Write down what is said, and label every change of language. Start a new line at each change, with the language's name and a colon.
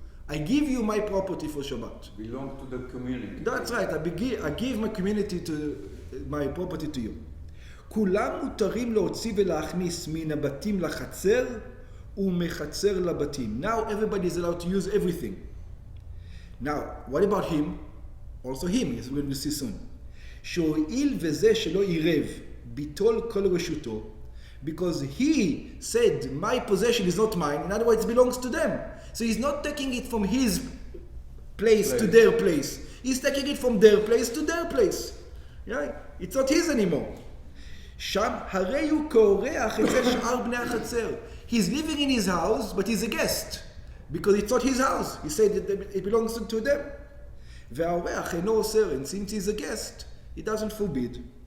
English: I give you my property for Shabbat. Belong to the community. That's right. I give my community my property to you.
Hebrew: כולם מותרים להוציא ולהכניס מן הבתים לחצר ומחצר לבתים.
English: Now everybody is allowed to use everything. Now, what about him? Also him, as we will see soon.
Hebrew: שהואיל וזה שלא עירב ביטול כל רשותו,
English: because he said, my possession is not mine, in other words, it belongs to them. So he's not taking it from his place to their place. He's taking it from their place to their place. Yeah? It's not his anymore.
Hebrew: שם הרי הוא כאורח אצל שאר בני החצר.
English: He's living in his house, but he's a guest. Because it's not his house. He said it belongs to them.
Hebrew: והאורח אינו אוסר,
English: and since he's a guest, he doesn't forbid.